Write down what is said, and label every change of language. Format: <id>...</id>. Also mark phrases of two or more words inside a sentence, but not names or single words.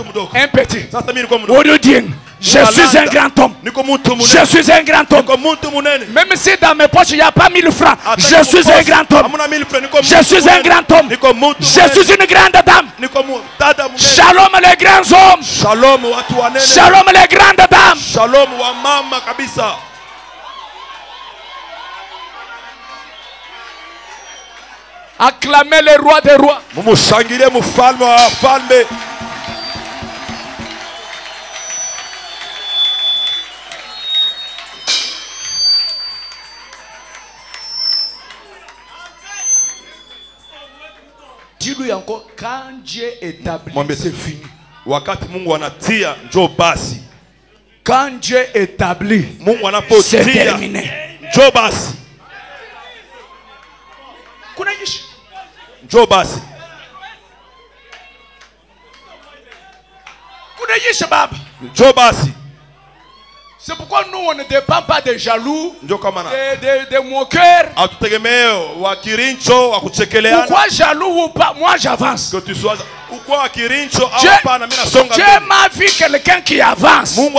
<fr>Je suis un grand homme. Je suis un grand homme. Même si dans mes poches il n'y a pas 1000 francs, je suis un grand homme. Je suis un grand homme. Je suis une grande dame. Shalom les grands hommes. Shalom les grandes dames.</fr> <sw>Shalom wa mama kabisa.</sw> <fr>Acclamez le roi des rois.</fr> <sw>Mumushangilie mfalme wa wafalme.</sw> <fr>Dis-lui encore, quand Dieu établit, c'est fini.</fr> <sw>Wakati Mungu anatia njoo basi.</sw> <fr>Quand Dieu établit, c'est terminé.</fr> <sw>Njoo basi. Njoo basi. Njoo basi.</sw> <fr>C'est pourquoi nous on ne dépend pas des jaloux, des moqueurs. Pourquoi jaloux ou pas, moi j'avance. Dieu m'a vu quelqu'un qui avance.</fr>